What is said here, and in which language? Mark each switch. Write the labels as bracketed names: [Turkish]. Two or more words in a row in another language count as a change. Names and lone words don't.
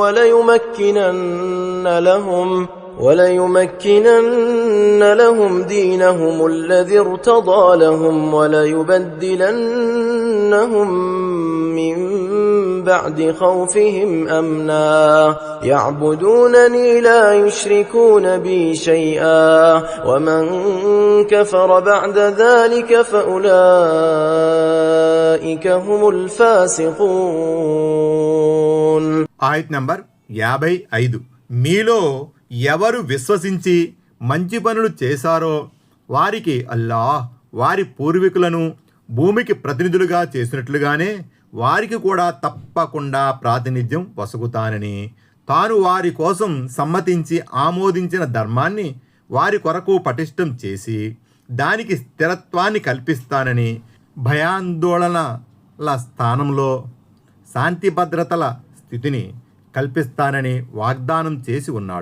[Arabic] وليمكنن لهم دينهم الذي ارتضى لهم وليبدلنهم من بعد خوفهم أمنا يعبدونني لا يشركون بي شيئا ومن كفر بعد ذلك فأولئك هم الفاسقون. [Telugu] ఆయత్ నంబర్ 55 మీలో ఎవరు విశ్వసించి మంచి పనులు చేశారో వారికి అల్లాహ్ వారి పూర్వీకులను భూమికి ప్రతినిధులుగా చేసినట్లుగానే వారికి కూడా తప్పకుండా ప్రాతినిధ్యం వసగుతానని, తాను వారి కోసం సమ్మతించి ఆమోదించిన ధర్మాన్ని వారి కొరకు పటిష్టం చేసి దానికి స్థిరత్వాన్ని కల్పిస్తానని, భయాందోళనల స్థానంలో శాంతి భద్రతల స్థితిని కల్పిస్తానని వాగ్దానం చేసి ఉన్నాడు.